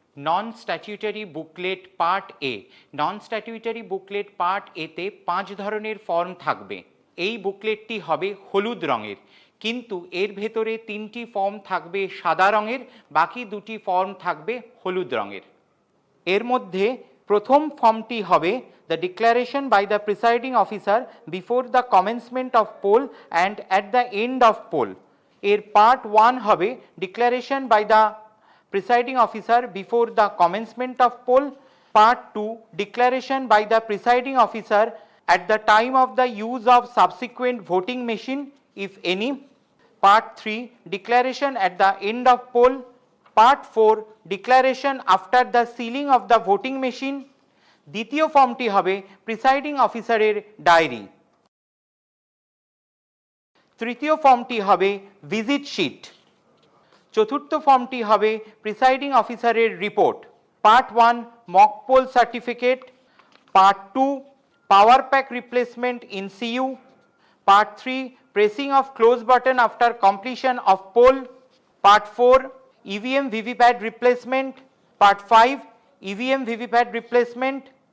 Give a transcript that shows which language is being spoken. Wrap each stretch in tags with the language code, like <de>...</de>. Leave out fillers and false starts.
<bn>নন statutory booklet part এ। নন statutory booklet part এতে ৫ ধরনের form থাকবে। এই বুকলেটটি হবে হলুদ রঙের, কিন্তু এর ভেতরে 3টি ফর্ম থাকবে সাদা রঙের, বাকি 2টি ফর্ম থাকবে হলুদ রঙের। এর মধ্যে প্রথম ফর্মটি হবে</bn> <en>the declaration by the presiding officer before the commencement of poll and at the end of poll।</en> <bn>এর পার্ট 1 হবে</bn> <en>declaration by the presiding officer before the commencement of poll, part 2 declaration by the presiding officer at the time of the use of subsequent voting machine if any, part 3 declaration at the end of poll, part 4 declaration after the sealing of the voting machine।</en> <bn>দ্বিতীয় ফর্মটি হবে presiding অফিসারের diary. তৃতীয় ফর্মটি হবে visit sheet. চতুর্থ ফর্মটি হবে প্রিসাইডিং অফিসারের report.</bn> <en>Part 1 mock poll certificate, part 2 power pack replacement in CU, part 3 pressing of close button after completion of poll, part 4 EVM VVPAT replacement, part 5 EVM VVPAT replacement.</en>